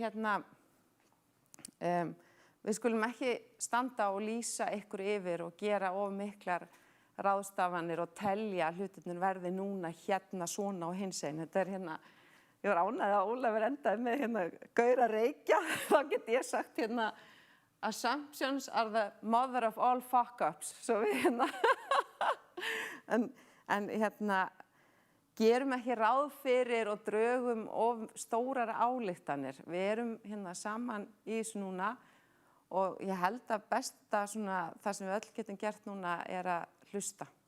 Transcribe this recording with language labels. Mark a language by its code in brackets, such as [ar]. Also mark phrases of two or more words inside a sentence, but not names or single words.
[is] við skulum ekki standa og lýsa ykkur yfir og gera of miklar ráðstafanir og telja hlutirnir verði núna svona og hinsegin. Þetta er ég var ánægð að Ólafur endaði með gaur að reykja, þá get ég sagt [en] assumptions are the mother of all fuck-ups. [is] Svo við en gerum ekki ráð fyrir og drögum of stórar ályktanir. Við erum saman í þessu núna og ég held að besta svona, það sem við öll getum gert núna er að hlusta.